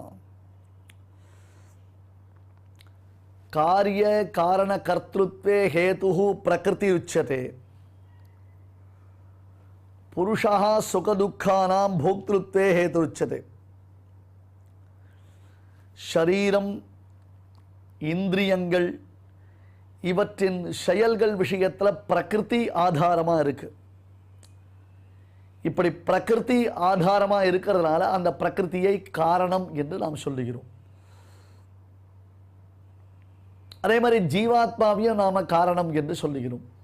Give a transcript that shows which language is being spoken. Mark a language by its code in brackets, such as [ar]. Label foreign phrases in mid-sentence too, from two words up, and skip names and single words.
[sa] कार्य कारण कर्तृत्वे हेतुः प्रकृति उच्यते। पुरुषः सुख दुःखानां भोक्तृत्वे हेतु उच्यते। [ta] शरीरम இந்திரியங்கள் இவற்றின் செயல்கள் விஷயத்தில் பிரகிருதி ஆதாரமா இருக்கு. இப்படி பிரகிருதி ஆதாரமா இருக்கிறதுனால அந்த பிரகிருதியை காரணம் என்று நாம் சொல்லுகிறோம். அதே மாதிரி ஜீவாத்மாவையும் நாம காரணம் என்று சொல்லுகிறோம்.